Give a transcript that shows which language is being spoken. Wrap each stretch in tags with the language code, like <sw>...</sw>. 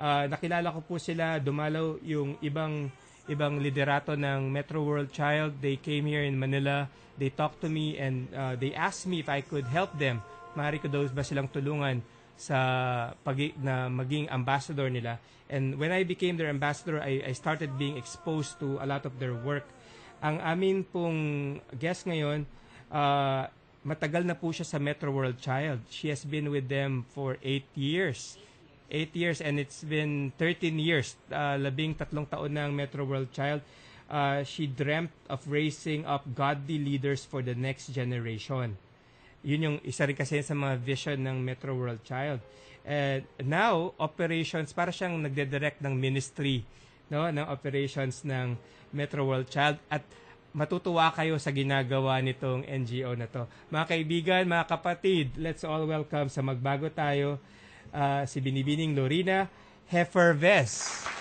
<tl>Nakilala ko po sila, dumalaw yung ibang liderato ng Metro World Child.</tl> <en>They came here in Manila. They talked to me and they asked me if I could help them.</en> <tl>Maaari ko daw ba silang tulungan sa na maging ambassador nila.</tl> <en>And when I became their ambassador, I started being exposed to a lot of their work.</en> <tl>Ang amin pong guest ngayon, matagal na po siya sa Metro World Child.</tl> <en>She has been with them for 8 years. 8 years and it's been 13 years.</en> <tl>13 taon na ang Metro World Child.</tl> <en>She dreamt of raising up godly leaders for the next generation.</en> <tl>Yun yung isa rin kasi sa mga vision ng Metro World Child. And now, operations, para siyang nagde-direct ng ministry, no, ng operations ng Metro World Child. At matutuwa kayo sa ginagawa nitong NGO na to. Mga kaibigan, mga kapatid,</tl> <en>let's all welcome</en> <tl>sa Magbago Tayo, si Binibining Lorena Hefferves.</tl>